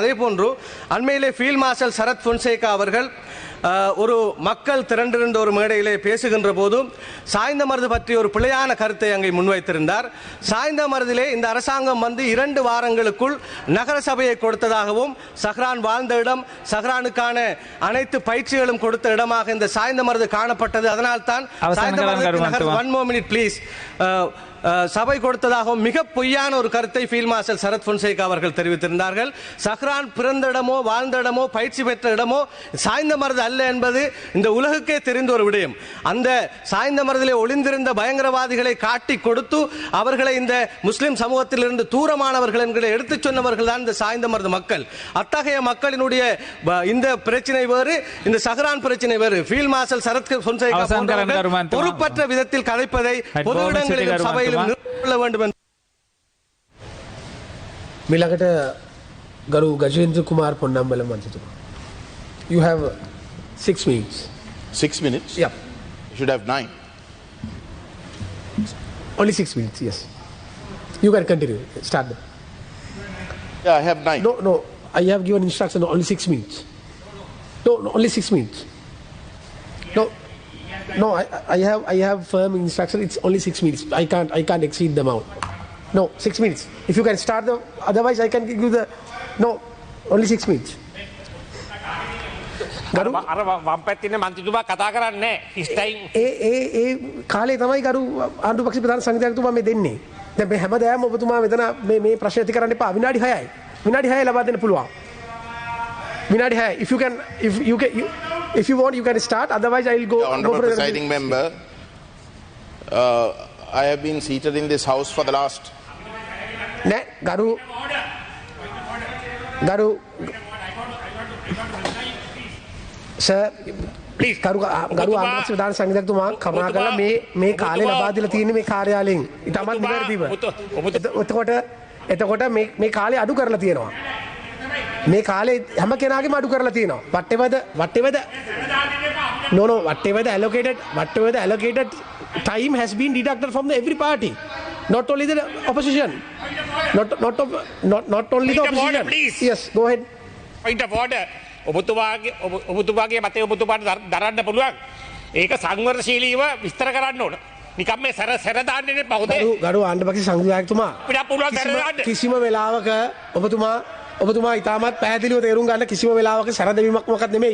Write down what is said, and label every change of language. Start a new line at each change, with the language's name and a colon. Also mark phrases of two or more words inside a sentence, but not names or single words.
Tamil: அதே போன்று அண்மையிலே ஃபீல்ட் மார்ஷல் சரத் பொன்சேகா அவர்கள் ஒரு மக்கள் திரண்டிருந்த ஒரு மேடையிலே பேசுகின்ற போதும் சாய்ந்த மருது பற்றி ஒரு பிழையான கருத்தை அங்கே முன்வைத்திருந்தார். சாய்ந்த மருதிலே இந்த அரசாங்கம் வந்து 2 வாரங்களுக்குள் நகர சபையை கொடுத்ததாகவும் சஹ்ரான் வாழ்ந்த இடம், சஹ்ரானுக்கான அனைத்து பயிற்சிகளும் கொடுத்த இடமாக இந்த சாய்ந்த மருது காணப்பட்டது. அதனால்தான் சாய்ந்த மருது
English: 1 more minute please
Tamil: சபை கொடுத்ததாகவும் மிக பொய்யான ஒரு கருத்தை ஃபீல்ட் மார்ஷல் சரத் பொன்சேகா அவர்கள் தெரிவித்திருந்தார்கள். சஹ்ரான் பிறந்த இடமோ வாழ்ந்த இடமோ பயிற்சி பெற்ற இடமோ சாய்ந்த மருது அல்ல என்பது இந்த உலகுக்கே தெரிந்த ஒரு விடயம். அந்த சாய்ந்த மருதிலே ஒளிந்திருந்த பயங்கரவாதிகளை காட்டி கொடுத்து அவர்களை இந்த முஸ்லிம் சமூகத்திலிருந்து தூரமானவர்கள் என்கிற எடுத்துச் சொன்னவர்கள் தான் இந்த சாய்ந்த மருது மக்கள். அத்தகைய மக்களினுடைய இந்த பிரச்சனை வேறு, இந்த சஹ்ரான் பிரச்சனை வேறு. ஃபீல்ட் மார்ஷல் சரத் பொன்சேகா பொறுப்பற்ற விதத்தில் கதைப்பதை பொது இடங்களிலும் சபை
Sinhala: මිළඟට ගරු ගජේන්ද්‍ර කුමාර් පොන්නම්බල මන්ත්‍රීතුමා.
English: You have 6 minutes. 6 minutes? Yeah. You should have 9. Only 6 minutes, yes. You can continue. Start them. Yeah, I have 9. No, I have given instruction only 6 minutes. No, only 6 minutes. No, I have firm instruction. It's only 6 minutes. I can't exceed them out. No, 6 minutes. If you can start them, otherwise I can give you the. No, only 6 minutes.
Sinhala: අර වම් පැත්තේ මන්ත්‍රීතුමා කතා කරන්නේ
English: this time.
Sinhala: ඒ කාලේ තමයි ගරු ආණ්ඩු පක්ෂ ප්‍රධාන සංවිධායකතුමා මේ දෙන්නේ. දැන් මේ හැමදාම ඔබතුමා මෙතන මේ ප්‍රශ්න ඇති කරන්න එපා. විනාඩි 6යි. විනාඩි 6 ලබා දෙන්න පුළුවන්. විනාඩි 6.
English: If you want, you can start. Otherwise, I will go. Honorable presiding member, I have been seated in this house for the last.
Sinhala: Ne, Garu.
English: Sir, please.
Sinhala: Garu ආණ්ඩුපක්ෂ ප්‍රධාන සංවිධායකතුමා කරුණා කරලා මේ කාලේ ලබා දීලා තියෙන මේ කාර්යාලයෙන් ඊටමත් නිවැරදිව. එතකොට මේ කාලේ අඩු කරලා තියෙනවා. මේ කාලේ හැම කෙනාගේම අඩු කරලා තියෙනවා.
English: whatever the allocated time has been deducted from every party, not only the opposition, not only the opposition. Yes, go ahead. Point of order.
Sinhala: ඔබතුමාගේ මතය ඔබතුමාට දරන්න පුළුවන්. ඒක සංවර්ධශීලීව විස්තර කරන්න ඕන. නිකම් මේ සැර දාන්නේ නැහැ. ගරු ආණ්ඩුපක්ෂ සංවිධායකතුමා කිසිම වෙලාවක ඔබතුමා ඉතාමත් පැහැදිලිව තේරුම් ගන්න කිසිම වෙලාවක සැරදවීමක් මොකක්ද නෙමෙයි.